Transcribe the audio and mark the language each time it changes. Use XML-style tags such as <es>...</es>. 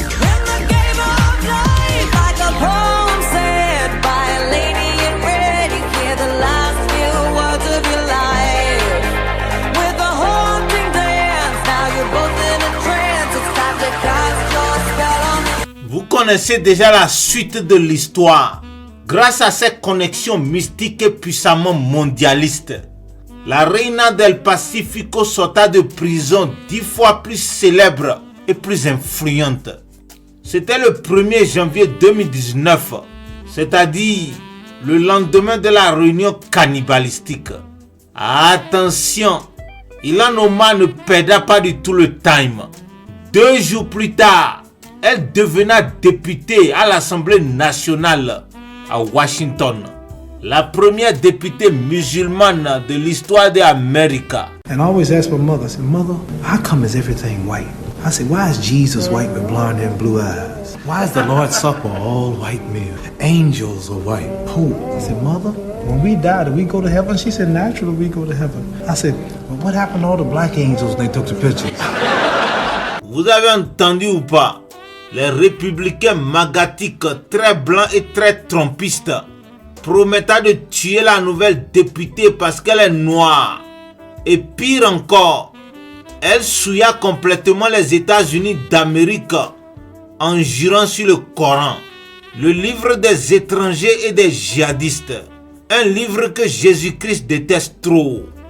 <en>In the game of life, like a poem said by a lady in red, you hear the last of your life with a haunting dance. Now you're both in a trance. It's time to cast your spell on me.</en> <fr>Vous connaissez déjà la suite de l'histoire. Grâce à cette connexion mystique et puissamment mondialiste, la Reina del Pacifico sorta de prison 10 fois plus célèbre et plus influente. C'était le 1er janvier 2019, c'est-à-dire le lendemain de la réunion cannibalistique. Attention, Ilhan Omar ne perdra pas du tout le time. 2 jours plus tard, elle devena députée à l'Assemblée nationale à Washington. La première députée musulmane de l'histoire de l'Amérique.</fr> <en>And I always ask my mother, I said, Mother, how come is everything white? I said, why is Jesus white with blonde and blue eyes? Why is the Lord's Supper all white meal? Angels are white. Pope. I said, Mother, when we die, do we go to heaven? She said, naturally we go to heaven. I said, well, what happened to all the black angels when they took the pictures?</en> <fr>Vous avez entendu ou pas? Les républicains magatiques très blancs et très trompistes promettant de tuer la nouvelle députée parce qu'elle est noire. Et pire encore, elle souilla complètement les États-Unis d'Amérique en jurant sur le Coran, le livre des étrangers et des djihadistes, un livre que Jésus-Christ déteste trop.</fr>